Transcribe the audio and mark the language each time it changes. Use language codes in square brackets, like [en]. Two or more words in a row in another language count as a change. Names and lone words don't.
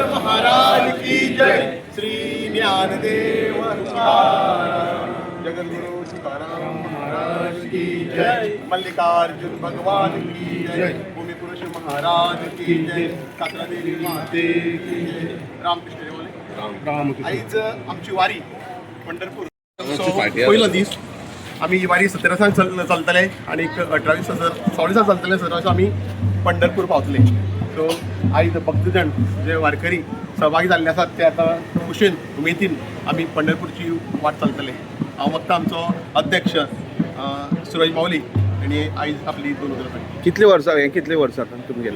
[kok] महाराज की जय श्री ज्ञानदेव तुकाराम जगद्गुरु तुकाराम महाराज की जय मल्लिकार्जुन भगवान की जय भूमिपुरुष महाराज की जय कात्रा देवी माते की जय रामकृष्ण आईच आमची वारी पंढरपूर पहिला दीस आम्ही ही वारी 17 चलतले आणि 18 16 चलतले सर असं आम्ही पंढरपूर पावतले. सो आयज भक्तजण जे वारकरी सहभागी जाल्ले आसात ते आता खुशेन उमेदीन आम्ही पंढरपूरची वाट चलतले. हांव फक्त आमचो अध्यक्ष सुरज माऊली आणि आयज आपली 2 वर्सां. कितले वर्सां तुम्ही गेले?